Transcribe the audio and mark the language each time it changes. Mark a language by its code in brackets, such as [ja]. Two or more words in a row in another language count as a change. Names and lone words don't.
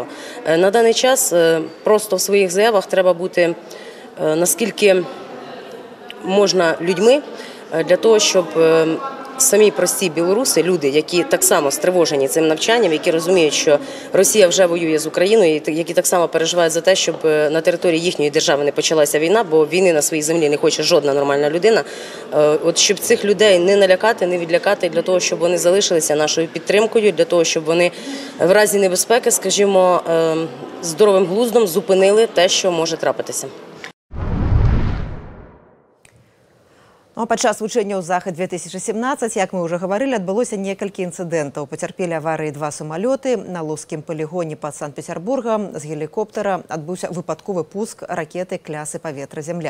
[uk] На даний час просто в своїх заявах треба бути наскільки можна людьми для того, щоб самі прості білоруси, люди, які так само стривожені цим навчанням, які розуміють, що Росія вже воює з Україною, які так само переживають за те, щоб на території їхньої держави не почалася війна, бо війни на своїй землі не хоче жодна нормальна людина. От щоб цих людей не налякати, не відлякати, для того, щоб вони залишилися нашою підтримкою, для того, щоб вони в разі небезпеки, скажімо, здоровим глуздом зупинили те, що може трапитися. [be] Падчас вучэнняў «Захад-2017», як мы ўжо гаварылі, адбылося некалькі інцыдэнтаў. Пацярпелі аварыі 2 самалёты. На Лужскім палігоне пад Санкт-Петербургам з гелікоптара адбыўся выпадковы пуск ракеты клясы паветра-зямля.